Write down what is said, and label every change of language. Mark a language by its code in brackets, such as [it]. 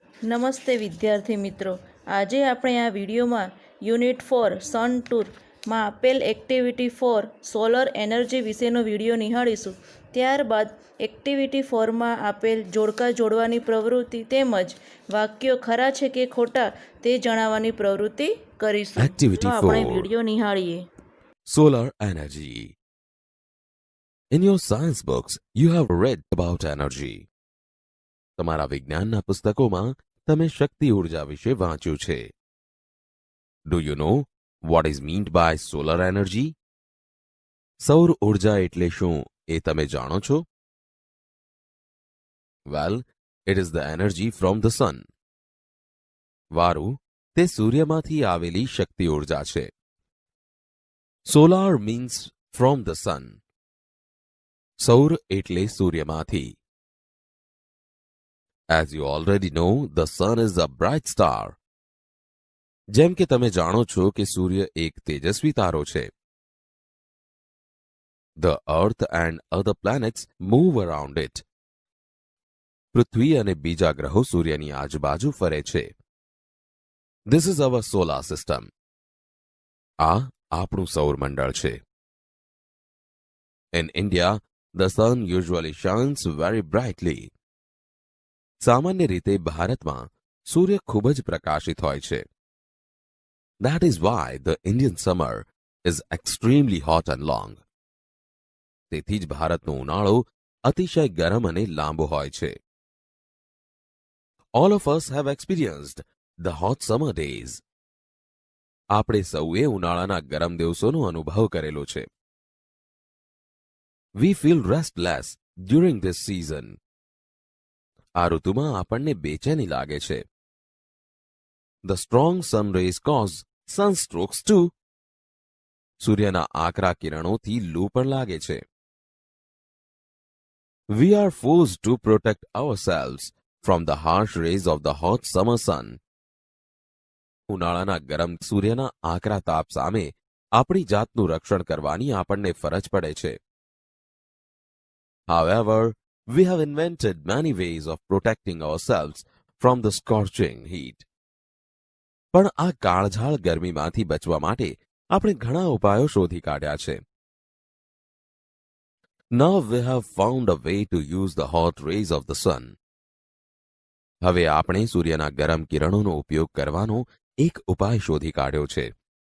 [gu] નમસ્તે વિદ્યાર્થી મિત્રો, આજે આપણે આ વિડીયોમાં યુનિટ 4 સન ટૂરમાં આપેલ એક્ટિવિટી 4 સોલર એનર્જી વિશેનો વિડીયો નિહાળીશું. ત્યારબાદ એક્ટિવિટી 4માં આપેલ જોડકા જોડવાની પ્રવૃત્તિ તેમજ વાક્યો ખરા છે કે ખોટા તે જણાવવાની પ્રવૃત્તિ કરીશું. [en] Activity [gu] તો આપણે 4 video નિહાળીએ. [en] Solar Energy. In your science books, you have read about energy. [gu] તમારા વિજ્ઞાનના પુસ્તકોમાં તમે શક્તિ ઉર્જા વિશે વાંચ્યું છે. [en] Do you know what is meant by solar energy? [gu] સૌર ઉર્જા એટલે શું એ તમે જાણો છો? [en] Well, it is the energy from the sun. [gu] વારું, તે સૂર્યમાંથી આવેલી શક્તિ ઉર્જા છે. [en] Solar means from the sun. [gu] સૌર એટલે સૂર્યમાંથી. [en] As you already know, the sun is a bright star. [gu] જેમ કે તમે જાણો છો કે સૂર્ય એક તેજસ્વી તારો છે. [en] The earth and other planets move around it. [gu] પૃથ્વી અને બીજા ગ્રહો સૂર્યની આજુબાજુ ફરે છે. [en] This is our solar system. [gu] આ આપણું સૌરમંડળ છે. [en] In India, the sun usually shines very brightly. [gu] સામાન્ય રીતે ભારતમાં સૂર્ય ખૂબ જ પ્રકાશિત હોય છે. [en] That is why the Indian summer is extremely hot and long. [gu] તેથી જ ભારતનો ઉનાળો અતિશય ગરમ અને લાંબો હોય છે. [en] All of us have experienced the hot summer days. [gu] આપણે સૌએ ઉનાળાના ગરમ દિવસોનો અનુભવ કરેલો છે. [en] We feel restless during this season. [gu] આ ઋતુમાં આપણને બેચેની લાગે છે. [en] The strong sun rays cause sunstrokes too. [gu] સૂર્યના આકરા કિરણોથી લૂ પણ લાગે છે. [en] We are forced to protect ourselves from the harsh rays of the hot summer sun. [gu] ઉનાળાના ગરમ સૂર્યના આકરા તાપ સામે આપણી જાતનું રક્ષણ કરવાની આપણને ફરજ પડે છે. [en] However, we have invented many ways of protecting ourselves from the scorching heat. [gu] પણ આ કાળઝાળ ગરમીમાંથી બચવા માટે આપણે ઘણા ઉપાયો શોધી કાઢ્યા છે. [en] Now we have found a way to use the hot rays of the sun. [gu] હવે આપણે સૂર્યના ગરમ કિરણોનો ઉપયોગ કરવાનો એક ઉપાય શોધી કાઢ્યો છે.